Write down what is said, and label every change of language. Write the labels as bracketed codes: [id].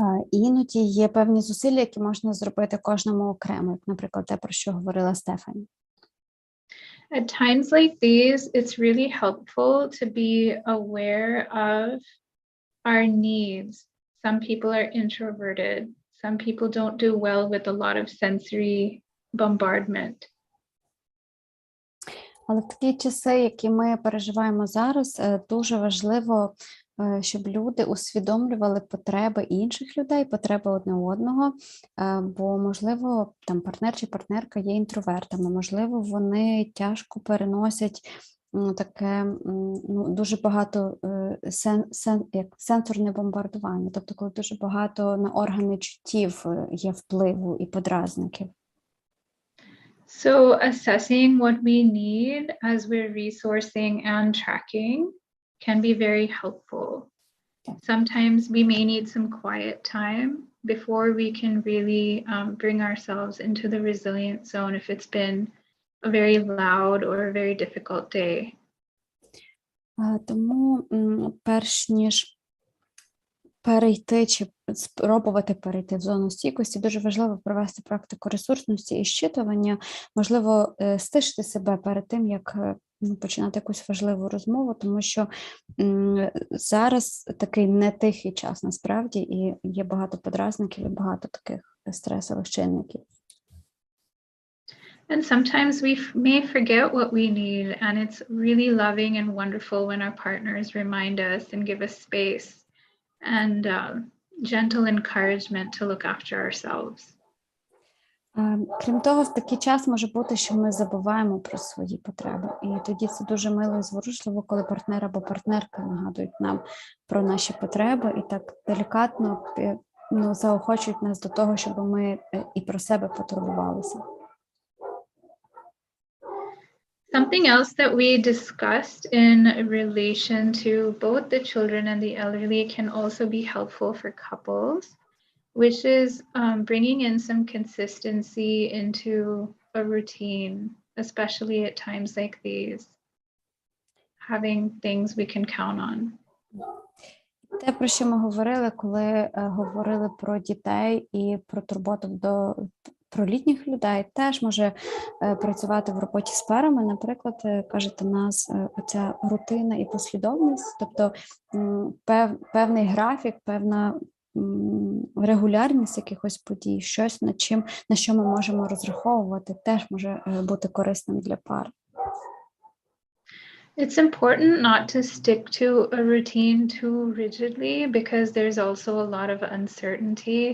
[uk] Іноді є певні зусилля, які можна зробити кожному окремо, як, наприклад, те, про що говорила Стефані. [en] At times like these, it's really helpful to be aware of our needs. Some people are introverted. Some people don't do well with a lot of sensory bombardment. [uk] Але в такі часи, які ми переживаємо зараз, дуже важливо, щоб люди усвідомлювали потреби інших людей, потреби одне одного, бо, можливо, там партнер чи партнерка є інтровертами, можливо, вони тяжко переносять таке дуже багато як сенсорне бомбардування, тобто коли дуже багато на органи чуттів є впливу і подразників. [en] So assessing what we need as we're resourcing and tracking can be very helpful. Sometimes we may need some quiet time before we can really bring ourselves into the resilient zone if it's been a very loud or a very difficult day. [uk] Тому перш ніж перейти чи спробувати перейти в зону стійкості, дуже важливо провести практику ресурсності і щитування, можливо, стишити себе перед тим, як починати якусь важливу розмову, тому що зараз такий нетихий час насправді, і є багато подразників і багато таких стресових чинників. [en] And sometimes we may forget what we need, and it's really loving and wonderful when our partners remind us and give us space and gentle encouragement to look after ourselves. [uk] Крім того, в такий час може бути, що ми забуваємо про свої потреби. І тоді це дуже мило і зворушливо, коли партнер або партнерка нагадують нам про наші потреби і так делікатно заохочують нас до того, щоб ми і про себе потурбувалися. [en] Something else that we discussed in relation to both the children and the elderly can also be helpful for couples, which is bringing in some consistency into a routine, especially at times like these, having things we can count on. [uk] Те, про що ми говорили, коли говорили про дітей і про турботу про літніх людей, теж може працювати в роботі з парами. Наприклад, кажете, у нас оця рутина і послідовність, тобто певний графік, певна регулярність якихось подій, щось, на що ми можемо розраховувати, теж може бути корисним для пар. [en] It's important not to stick to a routine too rigidly because there's also a lot of uncertainty.